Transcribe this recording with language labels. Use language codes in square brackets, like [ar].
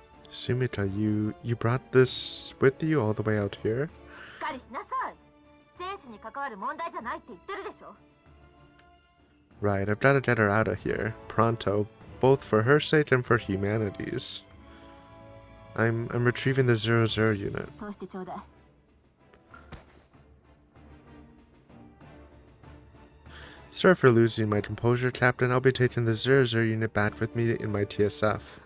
[en] Sumita, you brought this with you all the way out here? [ja] しっかりしなさい。生死に関わる問題じゃないって言ってるでしょ。 [en] Right, I've got to get her out of here, pronto, both for her sake and for humanity's. I'm retrieving the 00 unit. [ja] そうしてちょうだい。 [en] Sorry for losing my composure, Captain. I'll be taking the 00 unit back with me in my TSF.